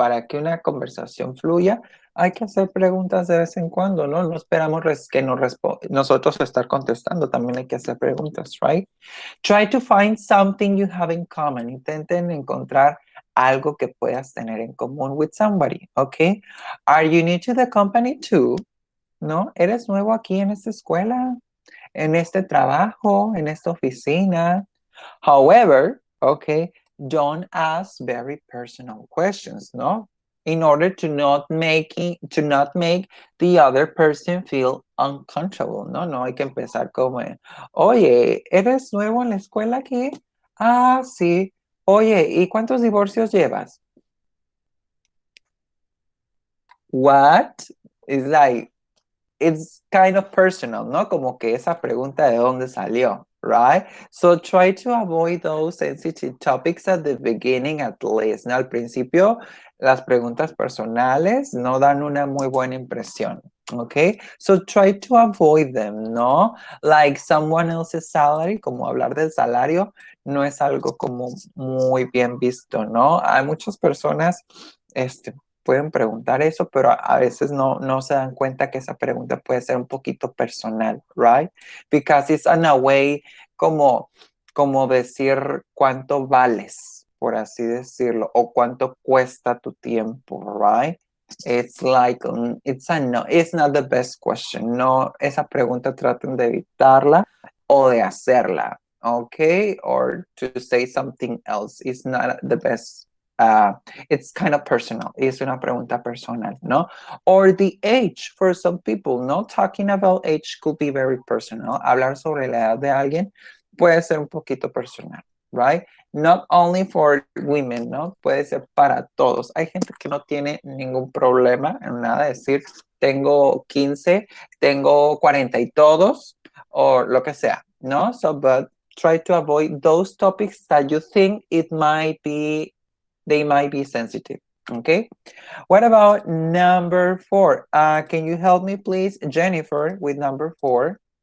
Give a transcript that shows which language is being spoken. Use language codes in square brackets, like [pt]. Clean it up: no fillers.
[es] Para que una conversación fluya, hay que hacer preguntas de vez en cuando, ¿no? No esperamos que nosotros estar contestando. También hay que hacer preguntas, right? [en] Try to find something you have in common. [es] Intenten encontrar algo que puedas tener en común [en] with somebody, [es] okay? [en] Are you new to the company too? [es] ¿No? ¿Eres nuevo aquí en esta escuela? ¿En este trabajo? ¿En esta oficina? [en] However, okay, don't ask very personal questions, ¿no? In order to not make the other person feel uncomfortable, ¿no? [es] No hay que empezar como, oye, ¿eres nuevo en la escuela aquí? Ah, sí. Oye, ¿y cuántos divorcios llevas? [en] What? It's like, it's kind of personal, ¿no? [es] Como que esa pregunta de dónde salió, right? [en] So try to avoid those sensitive topics at the beginning at least, ¿no? [es] Al principio, las preguntas personales no dan una muy buena impresión, okay? [en] So try to avoid them, [es] ¿no? [en] Like someone else's salary, [es] como hablar del salario, no es algo como muy bien visto, ¿no? Hay muchas personas, pueden preguntar eso, pero a veces no se dan cuenta que esa pregunta puede ser un poquito personal, right? [en] Because it's in a way [es] como decir cuánto vales, por así decirlo, o cuánto cuesta tu tiempo, right? [en] It's like, it's not the best question. [es] No, esa pregunta traten de evitarla o de hacerla, [en] okay? Or to say something else. It's not the best it's kind of personal. [es] Es una pregunta personal, ¿no? [en] Or the age for some people, ¿no? Talking about age could be very personal. [es] Hablar sobre la edad de alguien puede ser un poquito personal, right? [en] Not only for women, [es] ¿no? Puede ser para todos. Hay gente que no tiene ningún problema en nada de decir, tengo 15, tengo 40 y todos, o lo que sea, ¿no? [en] So, but try to avoid those topics that you think they might be sensitive, okay? What about number 4? Can you help me, please, Jennifer, with number 4?